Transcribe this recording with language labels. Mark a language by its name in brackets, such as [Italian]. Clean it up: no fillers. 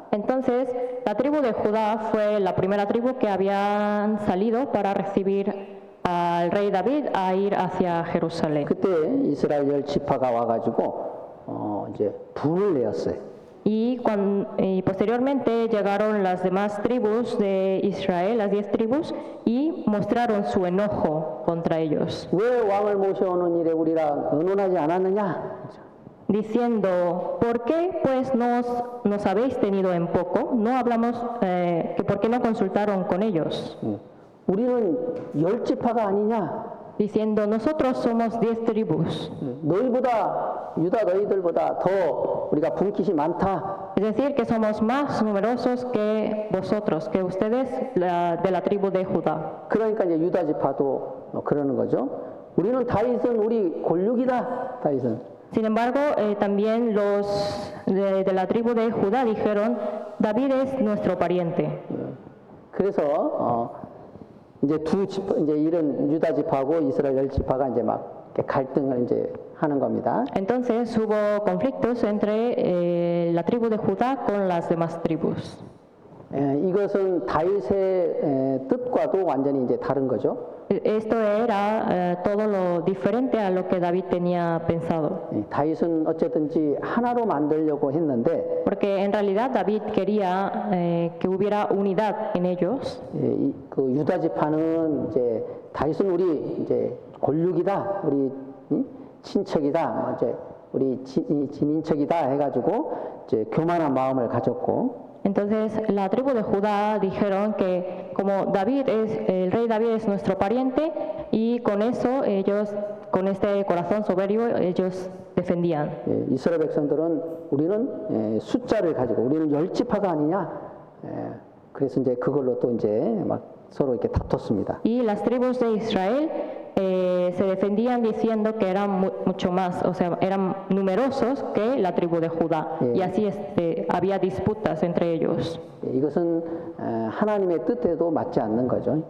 [Spanish] Entonces, la tribu de Judá fue la primera tribu que habían salido para recibir al rey David a ir hacia Jerusalén. [Korean] 그때 이스라엘 열 지파가 와가지고 이제 불을 내었어요. [Spanish] Y posteriormente llegaron las demás tribus de Israel, las 10 tribus, y mostraron su enojo contra ellos, [Korean] 왜 왕을 모셔오는 일에 우리가 의논하지 않았느냐? [Spanish] diciendo, ¿por qué pues nos habéis tenido en poco? No hablamos, que ¿por qué no consultaron con ellos? [Korean] 우리는 열 지파가 아니냐? [Spanish] Diciendo, nosotros somos 10 tribus. [Korean] 너희보다 유다 너희들보다 더 우리가 분깃이 많다. [Spanish] Es decir, que somos más numerosos que vosotros, que ustedes de la tribu de Judá. [Korean] 그러니까 이제 유다 지파도 그러는 거죠. 우리는 다윗은 우리 골육이다. 다윗은. [Spanish] Sin embargo, también los de la tribu de Judá dijeron, David es nuestro pariente. [Korean] 그래서 이제 이제 이런 유다 지파하고 이스라엘 열 지파가 이제 막 이렇게 갈등을 이제 하는 겁니다. [Spanish] Entonces hubo conflictos entre la tribu de Judá con las demás tribus. [Korean] 이것은 다윗의 뜻과도 완전히 이제 다른 거죠. [Spanish] Esto era todo lo diferente a lo que David tenía pensado. [Korean] 다윗은 어쨌든지 하나로 만들려고 했는데, [Spanish] Porque en realidad David quería que hubiera unidad en ellos. [Korean] 그 유다 지파는 이제 다윗은 우리 이제 골육이다, 우리 친척이다, 뭐 이제 우리 진인척이다 해가지고 이제 교만한 마음을 가졌고. [Spanish] Entonces la tribu de Judá dijeron que como el rey David es nuestro pariente, y con eso ellos, con este corazón soberbio, ellos defendían. [Korean] 이스라엘 백성들은 우리는 숫자를 가지고 우리는 열 지파가 아니냐. 그래서 이제 그걸로 또 이제 막 서로 이렇게 다퉜습니다. [Spanish] Y las tribus de Israel se defendían diciendo que eran mucho más, o sea, eran numerosos que la tribu de Judá. Y así había disputas entre ellos. [Korean] 이것은 하나님의 뜻에도 맞지 않는 거죠.